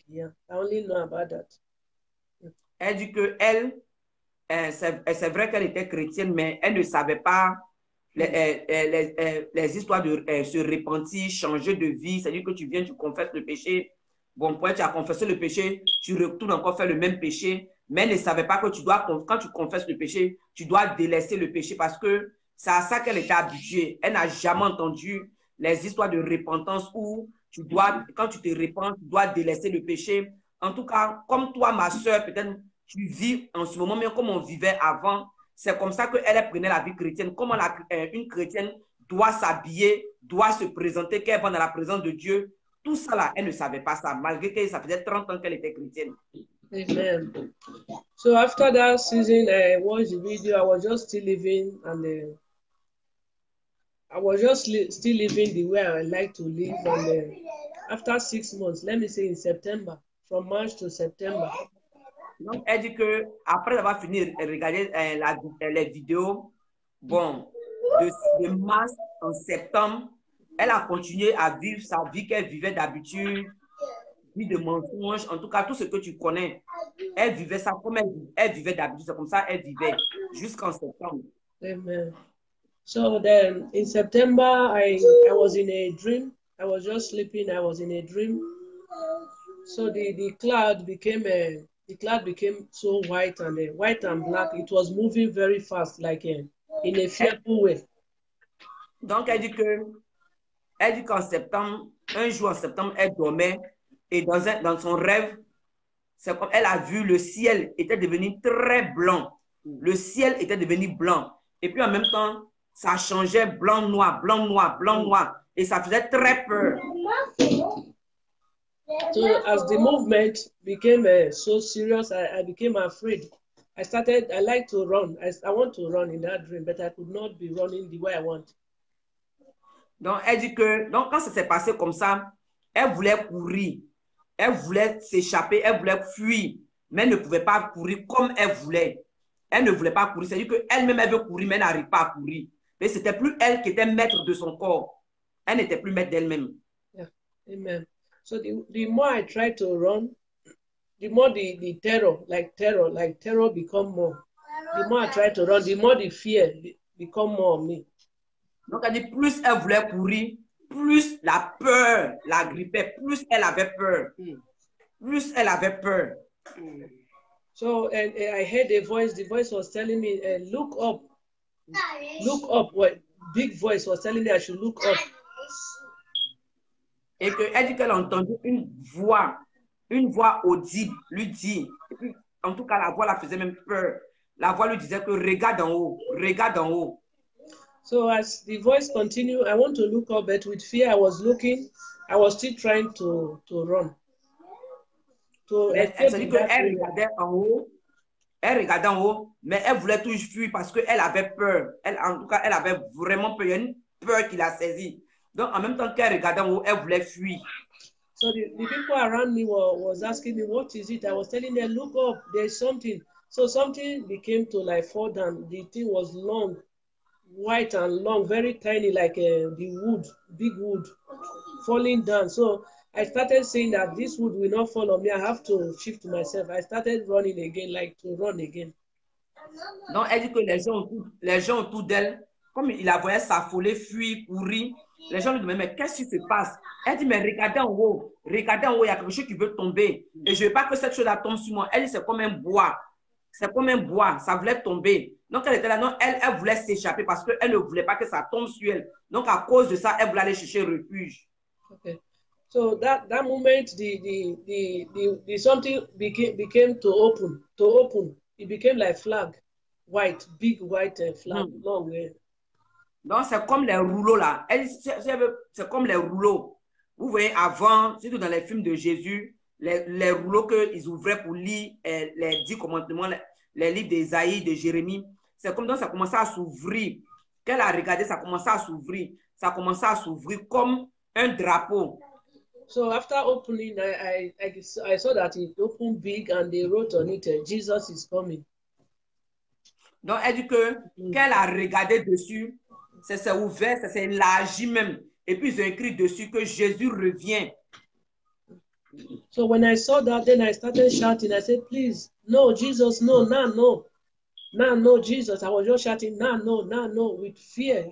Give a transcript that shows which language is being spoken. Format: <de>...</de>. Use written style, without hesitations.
<en>Yeah, I only know about that.</en> <fr>Elle dit que c'est vrai qu'elle était chrétienne, mais elle ne savait pas les histoires de se repentir, changer de vie. C'est-à-dire que tu viens, tu confesses le péché. Bon, point, tu as confessé le péché, tu retournes encore faire le même péché. Mais elle ne savait pas que tu dois, quand tu confesses le péché, tu dois délaisser le péché parce que c'est à ça qu'elle était habituée. Elle n'a jamais entendu les histoires de repentance où tu dois, quand tu te repens, tu dois délaisser le péché. En tout cas, comme toi, ma soeur, peut-être tu vis en ce moment, même comme on vivait avant. C'est comme ça qu'elle prenait la vie chrétienne. Comment une chrétienne doit s'habiller, doit se présenter, qu'elle va dans la présence de Dieu. Tout ça là, elle ne savait pas ça, malgré que ça faisait 30 ans qu'elle était chrétienne. Amen.</fr> <en>So after that season, I watched the video. I was just still living, and I was just still living the way I like to live. And after 6 months, let me say in September, from March to September.</en> <fr>Donc, elle dit que après avoir fini de regarder les vidéos, bon, de mars en septembre, elle a continué à vivre sa vie qu'elle vivait d'habitude, vie de mensonges, en tout cas, tout ce que tu connais. Elle vivait ça comme elle vivait d'habitude, c'est comme ça elle vivait jusqu'en septembre. Amen.</fr> <en>So then in September, I was in a dream. I was just sleeping. I was in a dream. So the cloud became so white and black. It was moving very fast, like in a fearful way.</en> <fr>Donc, elle dit qu'en septembre, un jour en septembre, elle dormait et dans son rêve, c'est comme elle a vu le ciel était devenu très blanc. Le ciel était devenu blanc. Et puis en même temps, ça changeait blanc, noir, blanc, noir, blanc, noir. Et ça faisait très peur.</fr> <en>So as the movement became so serious, I became afraid. I like to run. I want to run in that dream, but I could not be running the way I want.</en> <fr>Donc, elle dit que, donc quand ça s'est passé comme ça, elle voulait courir. Elle voulait s'échapper, elle voulait fuir, mais elle ne pouvait pas courir comme elle voulait. Elle ne voulait pas courir. C'est-à-dire qu'elle-même, elle veut courir, mais elle n'arrive pas à courir. Mais ce n'était plus elle qui était maître de son corps. Elle n'était plus maître d'elle-même.</fr> <en>Yeah. Amen. So the more I try to run, the more the terror become more. The more I try to run, the more the fear become more of me.</en> <fr>Donc, elle dit, plus elle voulait courir, plus la peur la grippait, plus elle avait peur. Plus elle avait peur.</fr> <en>So, and I heard a voice, the voice was telling me, look up. Look up. What big voice was telling me I should look up.</en> <fr>Et elle dit qu'elle a entendu une voix audible lui dire, et puis, en tout cas la voix la faisait même peur. La voix lui disait que regarde en haut, regarde en haut.</fr> <en>So as the voice continued, I want to look up, but with fear I was looking, I was still trying to run. So</en> <fr>elle regardait en haut, mais elle voulait toujours fuir parce qu'elle avait peur. En tout cas, elle avait vraiment peur. Il y a une peur qui l'a saisie. Donc, en même temps qu'elle regardait en haut, elle voulait fuir.</fr> <en>So the people around me was asking me, what is it? I was telling them, look up, there's something. So something became to like fall down. The thing was long, white and long, very tiny, like the wood, big wood, falling down. So I started saying that this wood will not fall on me. I have to shift myself. I started running again, like to run again.</en> <fr>Donc, elle dit que les gens autour d'elle, comme il la voyait s'affoler, fuir, courir, les gens lui demandaient, mais qu'est-ce qui se passe? Elle dit, mais regardez en haut, il y a quelque chose qui veut tomber. Et je ne veux pas que cette chose-là tombe sur moi. Elle dit, c'est comme un bois. C'est comme un bois, ça voulait tomber. Donc, elle était là, non, elle voulait s'échapper parce qu'elle ne voulait pas que ça tombe sur elle. Donc, à cause de ça, elle voulait aller chercher refuge.</fr> <en>Okay. So that moment, the something became to open. It became like flag, white, big white flag, Hmm. long way.</en> <fr>Donc, c'est comme les rouleaux là. C'est comme les rouleaux. Vous voyez, avant, surtout dans les films de Jésus, les rouleaux qu'ils ouvraient pour lire les 10 commandements, les livres d'Ésaïe, de Jérémie. C'est comme donc ça commençait à s'ouvrir. Quand elle a regardé, ça commençait à s'ouvrir. Ça commençait à s'ouvrir comme un drapeau.</fr> <en>So after opening, I saw that it opened big and they wrote on it, Jesus is coming.</en> <fr>Donc, elle dit que quand elle a regardé dessus, ça s'est ouvert, ça s'est élargi même. Et puis, ils ont écrit dessus que Jésus revient.</fr> <en>So when I saw that, then I started shouting. I said, please, no, Jesus, no, no. No, Jesus. I was just shouting, no, with fear.</en>